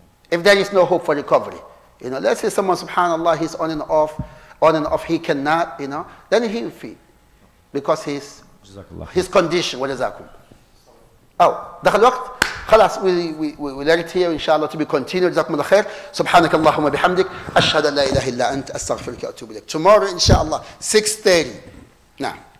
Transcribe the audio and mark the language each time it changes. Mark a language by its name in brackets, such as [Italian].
[English] If there is no hope for recovery. Let's say someone, subhanallah, he's on and off, he cannot, then he will feed. Because his condition, what is that? [Arabic] دخل الوقت خلاص [English] we let it here inshallah to be continued. [Arabic] جزاكم الله خير. سبحانك اللهم بحمدك أشهد أن لا إله إلا أنت أستغفرك وأتوب إليك. [English] Tomorrow inshallah 6:30. نعم.